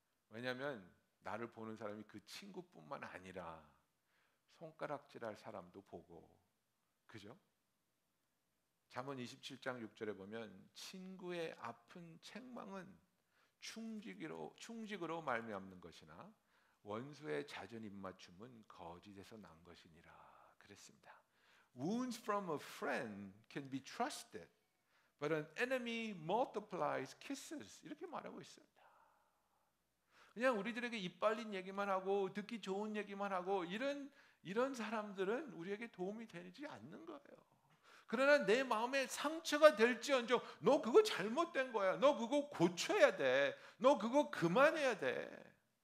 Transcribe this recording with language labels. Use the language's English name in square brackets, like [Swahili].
[Korean] 왜냐하면 나를 보는 사람이 그 친구뿐만 아니라 손가락질할 사람도 보고, 그죠? 잠언 27장 6절에 보면 친구의 아픈 책망은 충직으로 말미암는 것이나 원수의 잦은 입맞춤은 거짓에서 난 것이니라 그랬습니다. [English] Wounds from a friend can be trusted, but an enemy multiplies kisses. [Korean] 이렇게 말하고 있습니다. 그냥 우리들에게 이빨린 얘기만 하고 듣기 좋은 얘기만 하고 이런 사람들은 우리에게 도움이 되지 않는 거예요. 그러나 내 마음에 상처가 될지언정 너 그거 잘못된 거야. 너 그거 고쳐야 돼. 너 그거 그만해야 돼.